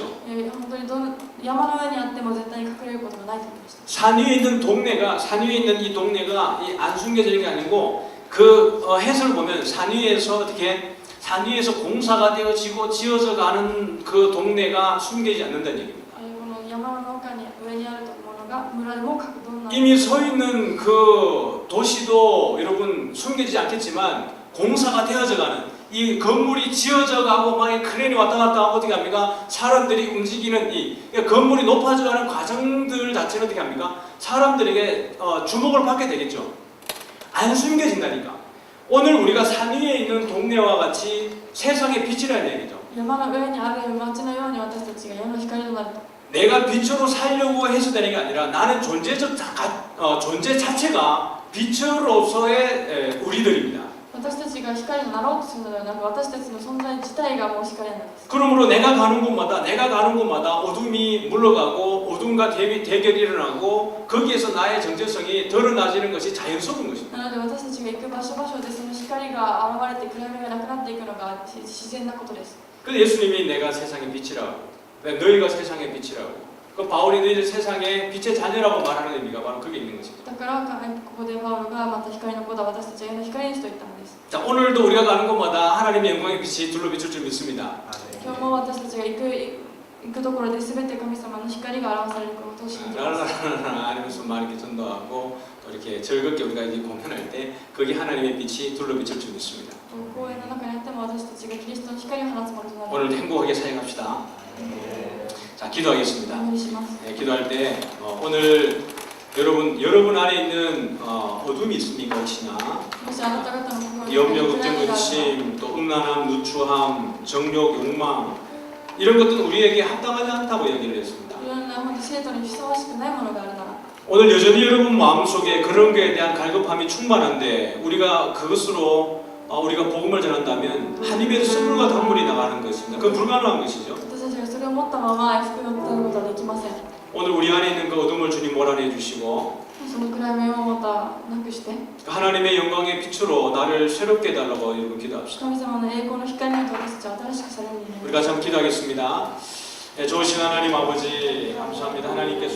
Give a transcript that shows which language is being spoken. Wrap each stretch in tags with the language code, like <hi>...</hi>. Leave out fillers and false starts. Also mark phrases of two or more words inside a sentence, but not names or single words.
<ja>本当に山の上にあっても絶対に隠れることがないと思いました</ja> <ko>산 위에 있는 이 동네가 안 숨겨지는 게 아니고 그 해설을 보면 산 위에서 공사가 되어지고 지어져 가는 그 동네가 숨겨지지 않는다는 얘기입니다.</ko> <ja>この山の上にあるものが村でもどんな</ja> <ko>이미 서 있는 그 도시도 여러분 숨겨지지 않겠지만 공사가 되어져 가는 이 건물이 지어져 가고 막 크레인이 왔다 갔다 하고 어떻게 합니까? 사람들이 움직이는 이 건물이 높아져 가는 과정들 자체는 어떻게 합니까? 사람들에게 주목을 받게 되겠죠. 안 숨겨진다니까. 오늘 우리가 산 위에 있는 동네와 같이 세상의 빛이라는 얘기죠.</ko> <ja>山の上にある町のように私たちが世の光となると</ja> <ko>내가 빛으로 살려고 해서 되는 게 아니라 나는 존재 자체가 빛으로서의 우리들입니다.</ko> <ja>私たちが光になろうとするのではなく私たちの存在自体がもう光なんです</ja> <ko>그러므로 내가 가는 곳마다 어둠이 물러가고 어둠과 대결이 일어나고 거기에서 나의 정체성이 드러나지는 것이 자연스러운 것입니다.</ko> <ja>なので私たちが行く場所でその光が現れて暗闇がなくなっていくのが自然なことです</ja> <ko>그래서 예수님이 내가 세상의 빛이라고 너희가 세상의 빛이라고 그 바울이 너희들 세상의 빛의 자녀라고 말하는 의미가 바로 그게 있는 것입니다.</ko> <ja>だからここでパウロがまた光の子だ私たちは世の光ですと言ったのです</ja> <ko>자, 오늘도 우리가 가는 곳마다 하나님의 영광의 빛이 둘러 비출 줄 믿습니다.</ko> <ja>今日も私たちが行くところで全て神様の光が表されることを信じます</ja> <ko>라라라라 하면서 막 이렇게 전도하고 또 이렇게 즐겁게 우리가 이렇게 공연할 때 거기 하나님의 빛이 둘러 비출 줄 믿습니다.</ko> <ja>公園の中にあっても私たちがキリストの光を放つものとなる</ja> <ko>오늘도 행복하게 사역합시다. 자, 기도하겠습니다.</ko> <ja>お祈りします</ja> <ko>네, 기도할 때 오늘 여러분 안에 있는 어둠이 있습니까 혹시나</ko> <ja>もしあなた方の心に</ja> <ko>염려,</ko> <ja>暗</ja> <ko>걱정,</ko> <ja>闇がある</ja> <ko>근심, 또 음란함, 누추함, 정욕, 욕망 이런 것들은 우리에게 합당하지 않다고 얘기를 했습니다.</ko> <ja>いろんな本当生徒にふさわしくないものがあるなら</ja> <ko>오늘 여전히 여러분 마음속에 그런 것에 대한 갈급함이 충만한데 우리가 그것으로 우리가 복음을 전한다면 한 입에서 숯물과 단물이 나가는 것입니다. 그건 불가능한 것이죠.</ko> <ja>私たちがそれを持ったまま福音を伝えることはできません</ja> <ko>오늘 우리 안에 있는 불안해 해주시고</ko> <ja>その暗闇をまたなくして</ja> <ko>하나님의 영광의 빛으로 나를 새롭게 해달라고 여러분 기도합시다.</ko> <ja>神様の栄光の光によって私たちは新しくされるようになり</ja> <ko>우리 같이 한번 기도하겠습니다. 좋으신 하나님 아버지 감사합니다. 하나님</ko>